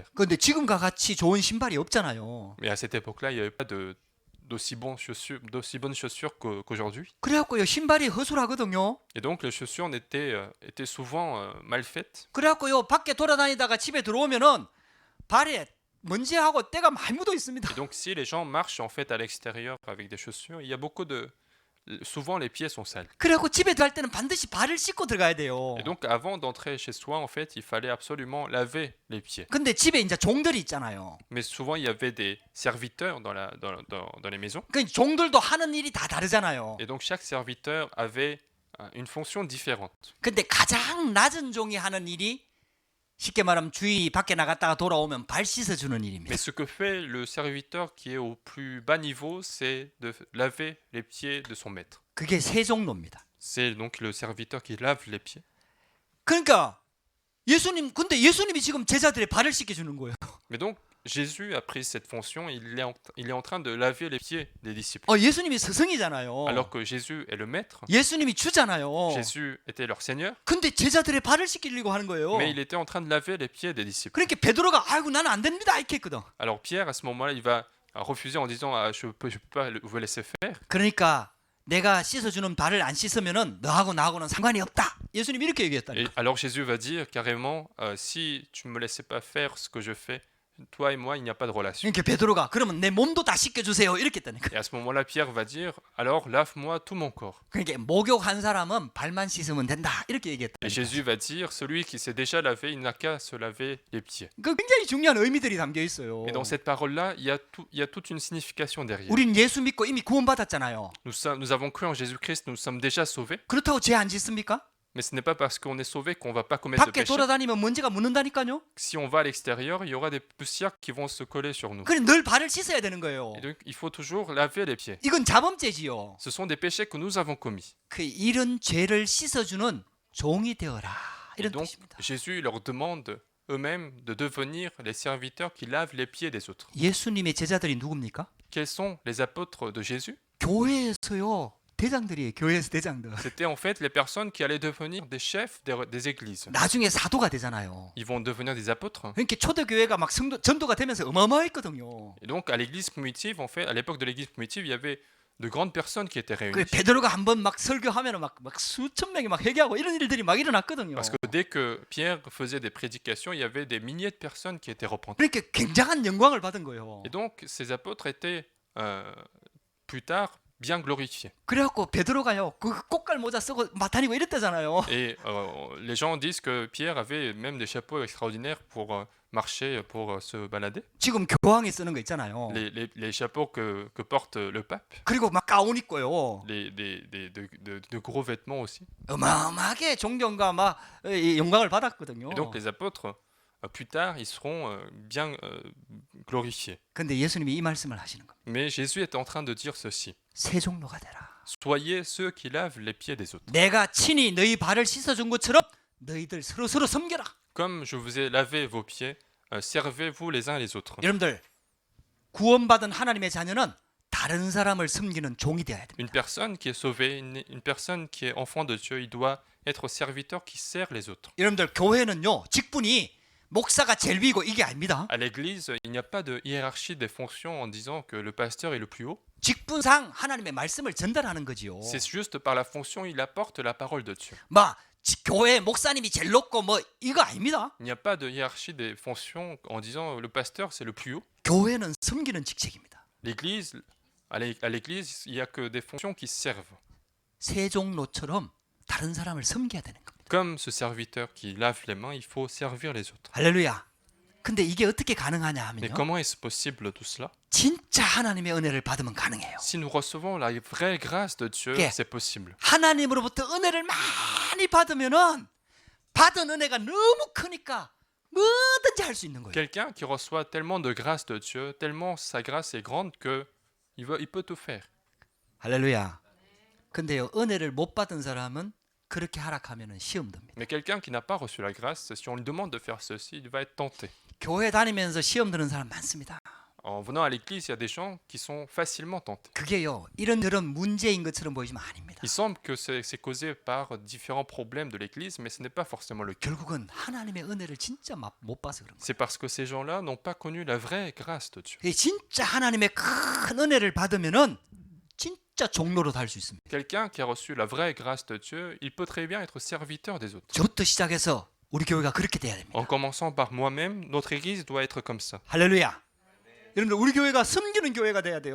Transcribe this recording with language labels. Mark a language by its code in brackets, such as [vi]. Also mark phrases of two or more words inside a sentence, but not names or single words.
[ko] 그런데 지금과 같이 좋은 신발이 없잖아요. [fr] Mais à cette époque-là, il n'y avait pas d'aussi bonnes chaussures qu'aujourd'hui. [ko] 그래갖고요 신발이 허술하거든요. [fr] Et donc les chaussures étaient souvent mal faites. [ko] 그래갖고요 밖에 돌아다니다가 집에 들어오면은 발에 먼지하고 때가 많이 묻어 있습니다. [fr] Et donc si les gens marchent en fait à l'extérieur avec des chaussures, il y a souvent les pieds sont sales. [ko] 그래갖고 집에 들어갈 때는 반드시 발을 씻고 들어가야 돼요. [fr] Et donc avant d'entrer chez soi, en fait, il fallait absolument laver les pieds. [ko] 근데 집에 이제 종들이 있잖아요. [fr] Mais souvent il y avait des serviteurs dans les maisons. [ko] 그 종들도 하는 일이 다 다르잖아요. [fr] Et donc chaque serviteur avait une fonction différente. [ko] 근데 가장 낮은 종이 하는 일이 쉽게 말하면 주인 밖에 나갔다가 돌아오면 발 씻어주는 일입니다. [fr] Mais ce que fait le serviteur qui est au plus bas niveau, c'est de laver les pieds de son maître. [ko] 그게 세 종로입니다. [fr] C'est donc le serviteur qui lave les pieds. [ko] 그러니까 근데 예수님이 지금 제자들의 발을 씻겨주는 거예요. [fr] Mais donc Jésus a pris cette fonction, il est en train de laver les pieds des disciples. [ko] 예수님이 스승이잖아요. [fr] Alors que Jésus est le maître, [ko] 예수님이 주잖아요. [fr] Jésus était leur Seigneur, [ko] 근데 제자들의 발을 씻기려고 하는 거예요. [fr] mais il était en train de laver les pieds des disciples. [ko] 그러니까 베드로가 아이고 나는 안 됩니다 이렇게 했거든. [fr] Alors Pierre, à ce moment-là, il va refuser en disant je peux pas vous laisser faire. [ko] 그러니까 내가 씻어주는 발을 안 씻으면은 너하고 나하고는 상관이 없다. 예수님 이렇게 얘기했다니까. [fr] Et alors Jésus va dire carrément si tu me laissais pas faire ce que je fais, toi et moi, il n'y a pas de relation. [ko] 그러니까 베드로가 그러면 내 몸도 다 씻겨주세요 이렇게 했다니까. [fr] Et à ce moment-là, Pierre va dire alors lave-moi tout mon corps. [ko] 그러니까 목욕한 사람은 발만 씻으면 된다 이렇게 [fr] Et [ko] 얘기했다. [fr] Jésus va dire celui qui s'est déjà lavé, il n'a qu'à se laver les pieds. [ko] 그 굉장히 중요한 의미들이 담겨 있어요. [fr] Et dans cette parole-là, il y a toute une signification derrière. [ko] 우린 예수 믿고 이미 구원받았잖아요. [fr] Nous avons cru en Jésus-Christ, nous sommes déjà sauvés. [ko] 그렇다고 죄 안 짓습니까? [fr] Mais ce n'est pas parce qu'on est sauvé qu'on va pas commettre de [ko] 밖에 [fr] péché. [ko] 돌아다니면 먼지가 묻는다니까요. [fr] Si on va à l'extérieur, il y aura des poussières qui vont se coller sur nous. [ko] 그래 늘 발을 씻어야 되는 거예요. [fr] Et donc, il faut toujours laver les pieds. [ko] 이건 자범죄지요. [fr] Ce sont des péchés que nous avons commis. [ko] 이런 죄를 씻어주는 종이 되어라 [fr] Et [ko] 이런 [fr] donc, [ko] 뜻입니다. [fr] Jésus leur demande eux-mêmes de devenir les serviteurs qui lavent les pieds des autres. [ko] 예수님의 제자들이 누굽니까? [fr] Quels sont les apôtres de Jésus? [ko] 교회에서요. 대장들이에요. 교회에서 대장들. [fr] C'était en fait les personnes qui allaient devenir des chefs des églises. [ko] 나중에 사도가 되잖아요. [fr] Ils vont devenir des apôtres. [ko] 그러니까 초대교회가 막 전도가 되면서 어마어마했거든요. [fr] Et donc, à l'église primitive, en fait, à l'époque de l'église primitive, il y avait de grandes personnes qui étaient [ko] 그 [fr] réunies. [ko] 베드로가 한번 막 설교하면 막 수천 명이 막 회개하고 이런 일들이 막 일어났거든요. [fr] Parce que dès que Pierre faisait des prédications, il y avait des milliers de personnes qui étaient repenties. [ko] 그러니까 굉장한 영광을 받은 거예요. [fr] Et donc, ces apôtres étaient plus tard bien glorifiés. [ko] 그래갖고 베드로가요 그 꽃갈 모자 쓰고 막 다니고 이랬대잖아요. [fr] Et les gens disent que Pierre avait même des chapeaux extraordinaires marcher pour se balader. [ko] 지금 교황이 쓰는 거 있잖아요. [fr] Les chapeaux que porte le pape, [ko] 그리고 막 가운 입고요. [fr] de gros vêtements aussi. [ko] 어마어마하게 존경과 막 영광을 받았거든요. [fr] Et donc les apôtres, plus tard, ils seront bien glorifiés. [ko] 근데 예수님이 이 말씀을 하시는 겁니다. [fr] Mais Jésus est en train de dire ceci. [ko] 새 종로가 되라. [fr] Soyez ceux qui lavent les pieds des autres. [ko] 내가 친히 너희 발을 씻어준 것처럼 너희들 서로 섬겨라. [fr] Comme je vous ai lavé vos pieds, servez-vous les uns les autres. [ko] 여러분들 구원받은 하나님의 자녀는 다른 사람을 섬기는 종이 되어야 됩니다. [fr] Une personne qui est sauvée, une personne qui est enfant de Dieu, il doit être serviteur qui sert les autres. [ko] 여러분들 교회는요 직분이 목사가 제일 위고 이게 아닙니다. [fr] À l'église, il n'y a pas de hiérarchie des fonctions en disant que le pasteur est le plus haut. [ko] 직분상 하나님의 말씀을 전달하는 거지요. [fr] C'est juste par la fonction, il apporte la parole de Dieu. [ko] 막 교회 목사님이 제일 높고 뭐 이거 아닙니다. [fr] Il n'y a pas de hiérarchie des fonctions en disant le pasteur c'est le plus haut. [ko] 교회는 섬기는 직책입니다. [fr] L'église, à l'église, il n'y a que des fonctions qui servent. [ko] 새 종로처럼 다른 사람을 섬겨야 되는 겁니다. [fr] Comme ce serviteur qui lave les mains, il faut servir les autres. [ko] 할렐루야. 근데 이게 어떻게 가능하냐 [fr] Mais [ko] 하면요. [fr] comment est-ce possible tout cela? [ko] 진짜 하나님의 은혜를 받으면 가능해요. [fr] Si nous recevons la vraie grâce de Dieu, Ok. c'est possible. [ko] 하나님으로부터 은혜를 많이 받으면은 받은 은혜가 너무 크니까 뭐든지 할 수 있는 거예요. [fr] Quelqu'un qui reçoit tellement de grâce de Dieu, tellement sa grâce est grande que il peut tout faire. [ko] 할렐루야. 근데요 은혜를 못 받은 사람은 그렇게 하락하면은 시험 듭니다. [fr] Mais quelqu'un qui n'a pas reçu la grâce, si on lui demande de faire ceci, il va être tenté. [ko] 교회 다니면서 시험 드는 사람 많습니다. [fr] En venant à l'église, il y a des gens qui sont facilement tentés. [ko] 그게요 이런저런 문제인 것처럼 보이지만 아닙니다. [fr] Il semble que c'est causé par différents problèmes de l'église, mais ce n'est pas forcément le cas. [ko] 결국은 하나님의 은혜를 진짜 못 봐서 그런 거예요. [fr] C'est parce que ces gens-là n'ont pas connu la vraie grâce de Dieu. [ko] 이 진짜 하나님의 큰 은혜를 받으면은 진짜 종로로 달 수 있습니다. [fr] Quelqu'un qui a reçu la vraie grâce de Dieu, il peut très bien être serviteur des autres. [ko] 저부터 시작해서 우리 교회가 그렇게 돼야 됩니다. [fr] En commençant par moi-même, notre église doit être comme ça. [ko] 할렐루야. 여러분들 우리 교회가 섬기는 교회가 돼야 돼요.